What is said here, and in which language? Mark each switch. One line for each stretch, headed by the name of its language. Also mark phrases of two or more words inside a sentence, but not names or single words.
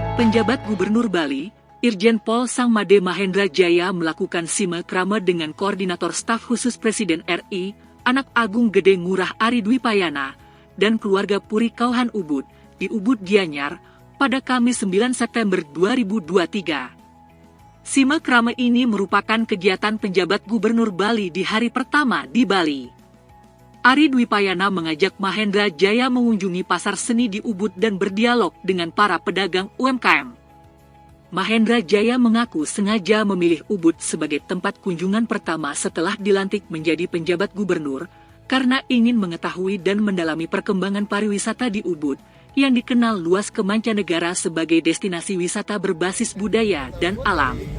Indonesian: Penjabat Gubernur Bali, Irjen Pol Sangmade Mahendra Jaya melakukan silaturahmi dengan Koordinator Staf Khusus Presiden RI, Anak Agung Gede Ngurah Ari Dwi Payana, dan keluarga Puri Kauhan Ubud, di Ubud Gianyar, pada Kamis 9 September 2023. Silaturahmi ini merupakan kegiatan penjabat Gubernur Bali di hari pertama di Bali. Ari Dwi Payana mengajak Mahendra Jaya mengunjungi pasar seni di Ubud dan berdialog dengan para pedagang UMKM. Mahendra Jaya mengaku sengaja memilih Ubud sebagai tempat kunjungan pertama setelah dilantik menjadi penjabat gubernur, karena ingin mengetahui dan mendalami perkembangan pariwisata di Ubud, yang dikenal luas ke mancanegara sebagai destinasi wisata berbasis budaya dan alam.